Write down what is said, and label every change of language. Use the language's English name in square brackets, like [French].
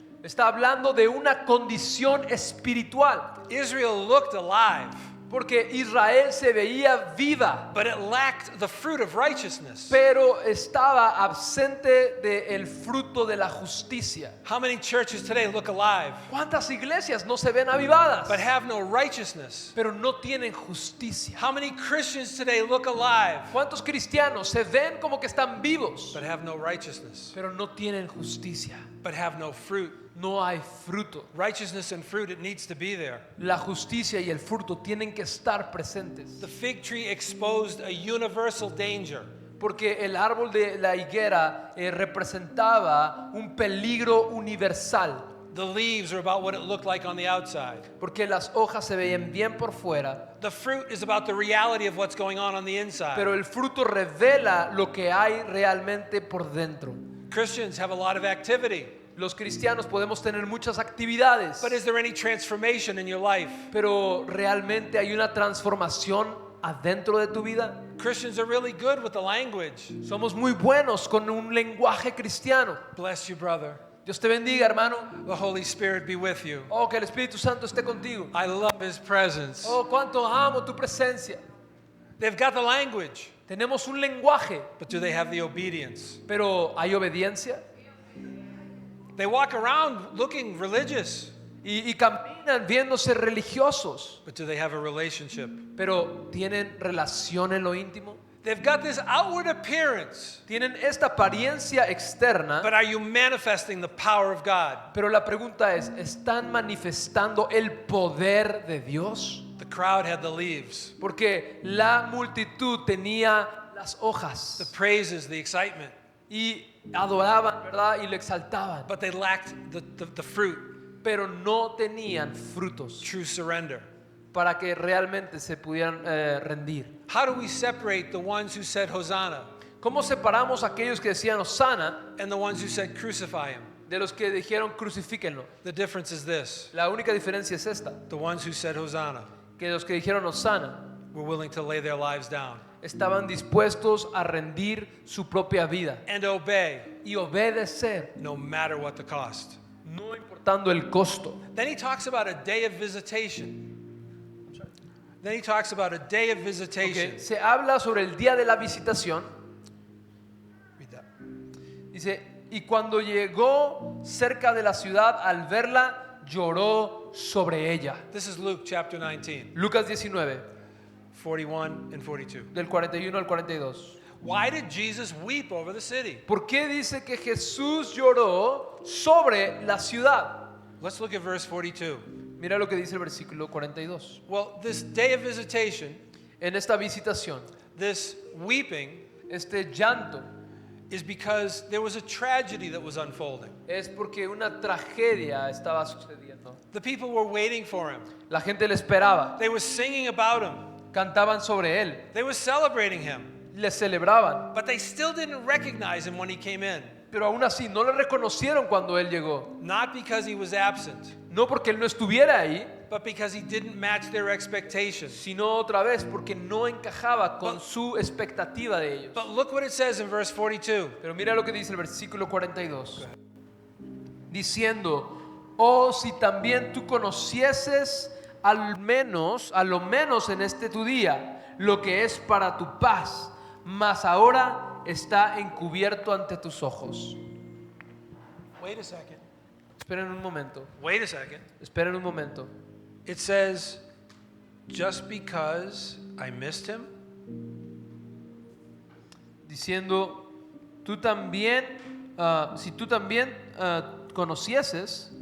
[Spanish] está hablando de una condición espiritual. [English] Israel looked alive, [Spanish] Porque Israel se veía viva, [English] but it lacked the fruit of righteousness. [Spanish] pero estaba absente del fruto de la justicia. [English] How many churches today look alive, [Spanish] ¿Cuántas iglesias no se ven avivadas, [English] but have no righteousness? [Spanish] pero no tienen justicia? [English] How many Christians today look alive, [Spanish] ¿Cuántos cristianos se ven como que están vivos, [English] but have no righteousness, [Spanish] pero no tienen justicia? [English] but have no fruit? [Spanish] No hay fruto. [English] Righteousness and fruit, it needs to be there. [Spanish] La justicia y el fruto tienen que estar presentes. [English] The fig tree exposed a universal danger. [Spanish] Porque el árbol de la higuera representaba un peligro universal. [English] The leaves are about what it looked like on the outside. [Spanish] Porque las hojas se veían bien por fuera, [English] The fruit is about the reality of what's going on the inside. [Spanish] pero el fruto revela lo que hay realmente por dentro. [English] Christians have a lot of activity, [Spanish] Los cristianos podemos tener muchas actividades, [English] but is there any transformation in your life? [Spanish] pero realmente hay una transformación adentro de tu vida. [English] Christians are really good with the language. [Spanish] Somos muy buenos con un lenguaje cristiano. [English] Bless you, brother. [Spanish] Dios te bendiga, hermano. [English] The Holy Spirit be with you. [Spanish] Oh, que el Espíritu Santo esté contigo. [English] I love His presence. [Spanish] Oh, cuánto amo tu presencia. [English] They've got the language, [Spanish] Tenemos un lenguaje, [English] but do they have the obedience? [Spanish] pero ¿hay obediencia? [English] They walk around looking religious, [Spanish] Y caminan viéndose religiosos, [English] but do they have a relationship? [Spanish] pero ¿tienen relación en lo íntimo? [English] They've got this outward appearance, [Spanish] Tienen esta apariencia externa, [English] but are you manifesting the power of God? [Spanish] pero la pregunta es, ¿están manifestando el poder de Dios? [English] The crowd had the leaves, [Spanish] Porque la multitud tenía las [English] the [Spanish] hojas, [English] praises, the excitement. [Spanish] y adoraban, ¿verdad? Y lo exaltaban, [English] but they lacked the fruit, [Spanish] pero no tenían frutos [English] true surrender. [Spanish] para que realmente se pudieran rendir. [English] How do we separate the ones who said Hosanna [Spanish] ¿Cómo separamos a aquellos que decían Hosana [English] and the ones who said crucify him? [Spanish] de los que dijeron crucifíquenlo? [English] The difference is this: [Spanish] La única diferencia es esta, [English] the ones who said Hosanna [Spanish] que los que dijeron Hosana [English] were willing to lay their lives down [Spanish] estaban dispuestos a rendir su propia vida [English] and obey [Spanish] y obedecer, [English] no matter what the cost. [Spanish] no importando el costo. [English] Then he talks about a day of visitation. Then he talks about a day of visitation. [Spanish] Okay, se habla sobre el día de la visitación. [English] Read that. [Spanish] Dice, y cuando llegó cerca de la ciudad, al verla, lloró sobre ella. [English] This is Luke chapter 19, [Spanish] Lucas 19, [English] 41 and 42. [Spanish] del 41 al 42. [English] Why did Jesus weep over the city? [Spanish] ¿Por qué dice que Jesús lloró sobre la ciudad? [English] Let's look at verse 42. [Spanish] Mira lo que dice el versículo 42. [English] Well, this day of visitation, [Spanish] En esta visitación, [English] this weeping, [Spanish] este llanto, [English] is because there was a tragedy that was unfolding. [Spanish] es porque una tragedia estaba sucediendo. [English] The people were waiting for him. [Spanish] La gente le esperaba, [English] They were singing about him. [Spanish] cantaban sobre él, [English] They were celebrating him. [Spanish] le celebraban, [English] But they still didn't recognize him when he came in. [Spanish] pero aún así no le reconocieron cuando él llegó. [English] Not because he was absent, [Spanish] No porque él no estuviera ahí, [English] but because he didn't match their expectations. [Spanish] sino otra vez porque no encajaba con su expectativa de ellos. [English] But look what it says in verse 42. [Spanish] Pero mira lo que dice el versículo 42. Diciendo, oh, si también tú conocieses a lo menos en este tu día, lo que es para tu paz, mas ahora está encubierto ante tus ojos. [English] Wait a second. [Spanish] Esperen un momento, [English] Wait a second. [Spanish] esperen un momento. [English] It says, just because I missed him, [Spanish] Diciendo, tú también, si tú también conocieses,